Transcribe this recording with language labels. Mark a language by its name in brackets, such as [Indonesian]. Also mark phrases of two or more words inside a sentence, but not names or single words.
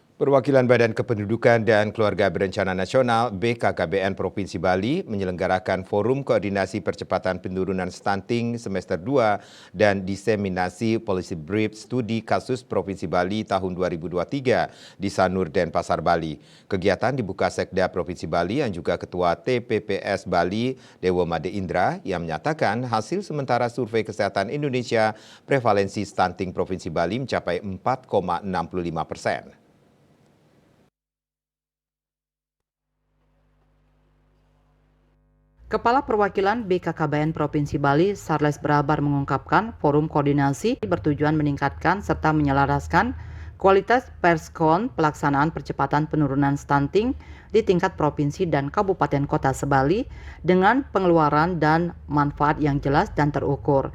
[Indonesian] Perwakilan Badan Kependudukan dan Keluarga Berencana Nasional (BKKBN) Provinsi Bali menyelenggarakan Forum Koordinasi Percepatan Penurunan Stunting Semester 2 dan Diseminasi [English] Policy Brief [Indonesian] Studi Kasus Provinsi Bali tahun 2023 di Sanur Denpasar, Bali. Kegiatan dibuka Sekda Provinsi Bali yang juga Ketua TPPS Bali Dewo Made Indra yang menyatakan hasil sementara Survei Kesehatan Indonesia prevalensi stunting Provinsi Bali mencapai 4,65%. Kepala Perwakilan BKKBN Provinsi Bali, Sarles Brabar mengungkapkan forum koordinasi bertujuan meningkatkan serta menyelaraskan kualitas perskon pelaksanaan percepatan penurunan stunting di tingkat provinsi dan kabupaten kota se-Bali dengan pengeluaran dan manfaat yang jelas dan terukur.